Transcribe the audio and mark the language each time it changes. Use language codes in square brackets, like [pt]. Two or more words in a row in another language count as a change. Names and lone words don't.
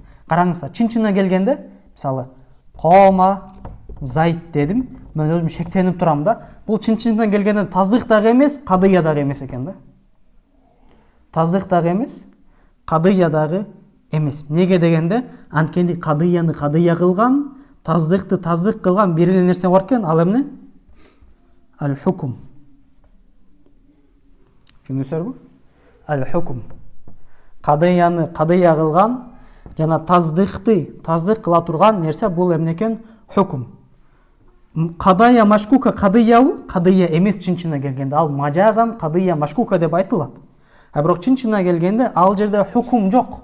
[ky] Караңыздар, чын-чынына келгенде, мисалы, кома Зайд дедим, мен өзүм шектенип турам да. Бул чын-чынына келгенде таздык дагы эмес, кадыя дагы эмес экен да. Таздык дагы эмес, кадыя дагы эмес. Неге дегенде, анткени кадыяны кадыя кылган, таздыкты таздык кылган бир эле нерсе бар экен, ал эмне? Аль-хукм. Түшүнүңүздөрбү? Аль-хукм. Кадыяны кадыя кылган жана таздыкты таздык кыла турган нерсе бул эмне экен? Хукм. [ar] قضية مشكوكة [ky] кадыябы? Кадыя эмес чын-чынына келгенде. Ал [ar] مجازا قضية مشكوكة [ky] деп айтылат. А бирок чын-чынына келгенде ал жерде хукм жок.